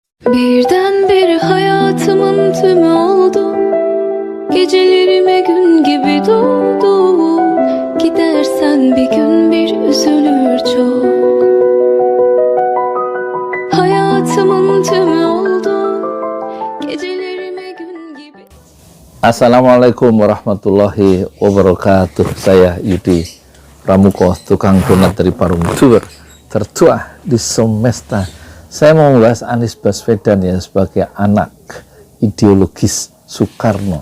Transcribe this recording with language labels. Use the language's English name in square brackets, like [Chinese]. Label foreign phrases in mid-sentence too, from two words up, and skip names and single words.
[Turkish] Birdenbire hayatımın tümü oldu. Gecelerime gün gibi doğdu. Gidersen bir gün bir üzülür çok. Hayatımın tümü oldu. Gecelerime gün gibi. [Arabic] السلام عليكم ورحمة الله وبركاته. [Indonesian] Saya Yudi Pramuko, tukang donat dari Parung Tour tertua di semesta. Saya mau membahas Anies Baswedan ya, sebagai anak ideologis Soekarno.